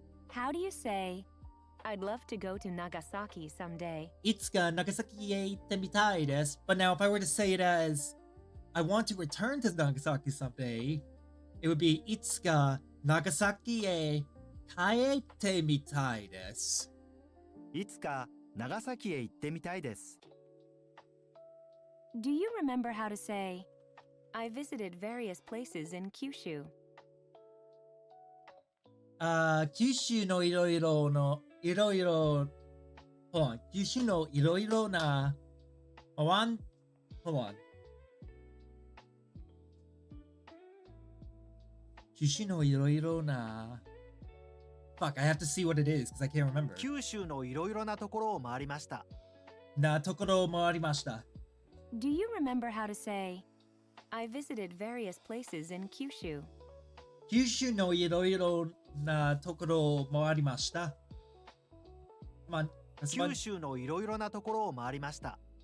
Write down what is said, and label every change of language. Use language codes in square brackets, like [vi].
[en] How do you say, I'd love to go to Nagasaki someday? [ja] Itsuka Nagasaki e itte mitai desu. [en] But now if I were to say it as, I want to return to Nagasaki someday, it would be [ja] Itsuka Nagasaki e kaete mitai desu. いつか長崎へ行ってみたいです。 [en] Do you remember how to say, I visited various places in Kyushu? [ja] 九州のいろいろの、いろいろ、 [en] hold on. [ja] 九州のいろいろな、 [en] hold on. [ja] 九州のいろいろな、 [en] fuck, I have to see what it is because I can't remember. [ja] 九州のいろいろなところを回りました。なところもありました。 [en] Do you remember how to say, I visited various places in Kyushu? [ja] 九州のいろいろなところもありました。 [en] Come on. That's [ja] 九 [en] one. [ja] 州のいろいろなところを回りました。